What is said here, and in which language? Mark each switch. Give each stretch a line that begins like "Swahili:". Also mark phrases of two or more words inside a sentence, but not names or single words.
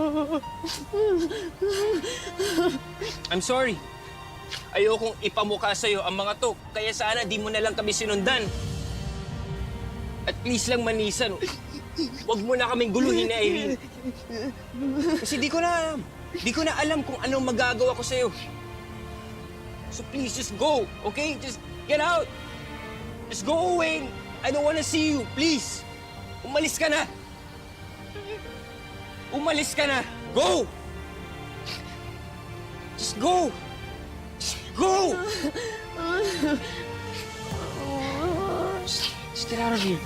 English: I'm sorry.
Filipino: Ayokong ipamukha sa'yo ang mga to, kaya sana di mo na lang kami sinundan. At please lang, Manisan, huwag mo na kaming guluhin ni Irene. Kasi di ko na alam kung anong magagawa ko sa'yo.
English: So please, just go, okay? Just get out. Just go away. I don't wanna see you, please.
Filipino: Umalis ka na. Umalis ka na.
English: Go! Just go! Just go! Just get out of here.